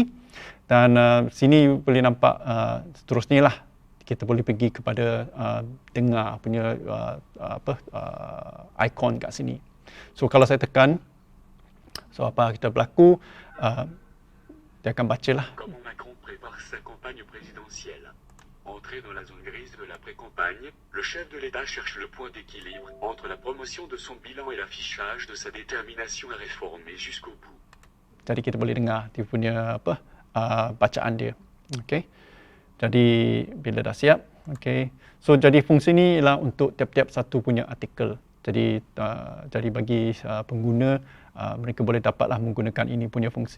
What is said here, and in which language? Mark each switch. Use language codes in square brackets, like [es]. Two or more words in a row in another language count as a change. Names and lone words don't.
[ms] Dan sini boleh nampak seterusnya lah. Kita boleh pergi kepada dengar punya ikon kat sini. So kalau saya tekan, so apa kita berlaku, dia akan baca lah. [fr] Comme Macron prépare sa campagne présidentielle. Entré dans la zone grise de la pré-campagne, le chef de l'État cherche le point d'équilibre entre la promotion de son bilan et l'affichage de sa détermination à réformer jusqu'au bout. [ms] Jadi kita boleh dengar dia punya bacaan dia. Okey. Jadi bila dah siap, okey. So jadi fungsi ni ialah untuk tiap-tiap satu punya artikel. Jadi bagi pengguna mereka boleh dapatlah menggunakan ini punya fungsi.